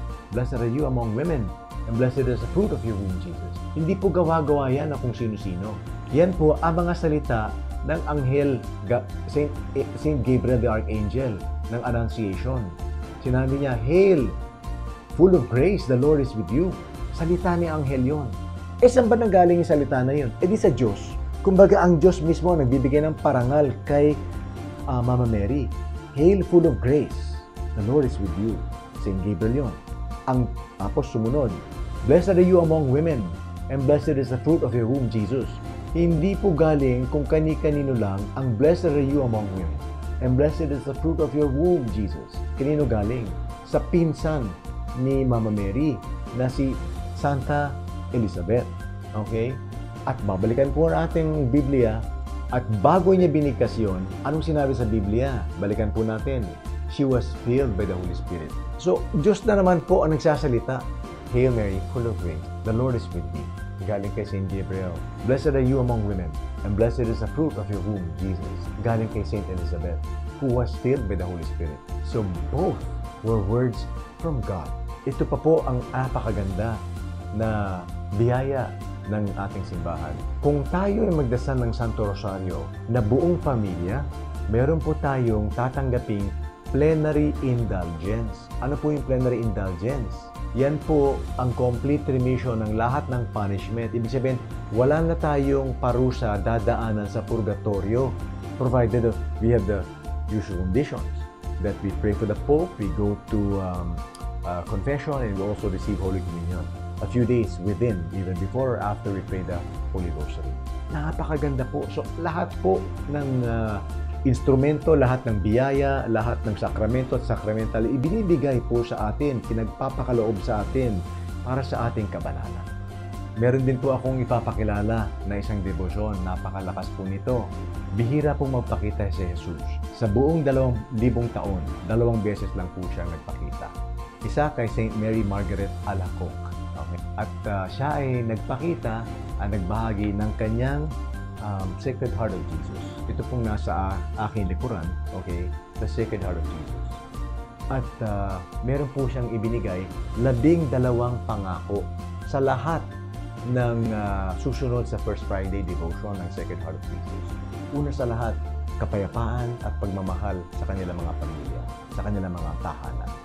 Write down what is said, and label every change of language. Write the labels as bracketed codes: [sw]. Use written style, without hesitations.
[en] Blessed are you among women, and blessed is the fruit of your womb, Jesus. [tl] Hindi po gawa-gawa yan na kung sino-sino. Yan po ang mga salita ng Anghel, Saint Gabriel the Archangel, ng Annunciation. Sinabi niya, [en] Hail, full of grace, the Lord is with you. [tl] Salita ni Anghel yun. Saan ba nanggaling yung salita na yun? Di sa Diyos. Kumbaga, ang Diyos mismo nagbibigay ng parangal kay Mama Mary. [en] Hail, full of grace, the Lord is with you. Saint Gabriel yun. [tl] Tapos sumunod, [en] blessed are you among women, and blessed is the fruit of your womb, Jesus. [tl] Hindi po galing kung kani-kanino lang ang [en] blessed are you among women, and blessed is the fruit of your womb, Jesus. [tl] Kanino galing? Sa pinsan ni Mama Mary na si Santa Elizabeth. Okay? At babalikan po ang ating Biblia, at bago niya binigkas yun, anong sinabi sa Biblia? Balikan po natin. [en] She was filled by the Holy Spirit. [tl] So, Diyos na naman po ang nagsasalita. [en] Hail Mary, full of grace, the Lord is with thee. [tl] Galing kay [en] Saint Gabriel. Blessed are you among women, and blessed is the fruit of your womb, Jesus. [tl] Galing kay [en] Saint Elizabeth, who was filled by the Holy Spirit. So, both were words from God. [tl] Ito pa po ang napakaganda na biyaya ng ating simbahan. Kung tayo ay magdasal ng Santo Rosario na buong pamilya, meron po tayong tatanggaping plenary indulgence. Ano po yung plenary indulgence? Yan po ang [en] complete remission [tl] ng lahat ng [en] punishment. [tl] Ibig sabihin, wala na tayong parusa dadaanan sa purgatorio, [en] provided we have the usual conditions that we pray for the Pope, we go to confession, and we also receive Holy Communion a few days within, even before or after we pray the Holy Rosary. [tl] Napakaganda po. So, lahat po ng instrumento, lahat ng biyaya, lahat ng sakramento at sakramental, ibinibigay po sa atin, pinagpapakaloob sa atin para sa ating kabanalan. Meron din po akong ipapakilala na isang debosyon, napakalakas po nito. Bihira pong magpakita si Jesus. Sa buong 2,000 taon, 2 beses lang po siya nagpakita. Isa kay Saint Mary Margaret Alacoque. Okay. At siya ay nagpakita, nagbahagi ng kanyang Sacred Heart of Jesus. Ito pong nasa aking likuran, okay? [en] The Sacred Heart of Jesus. [tl] At meron po siyang ibinigay 12 pangako sa lahat ng susunod sa First Friday devotion ng Sacred Heart of Jesus. Una sa lahat, kapayapaan at pagmamahal sa kanilang mga pamilya, sa kanilang mga tahanan.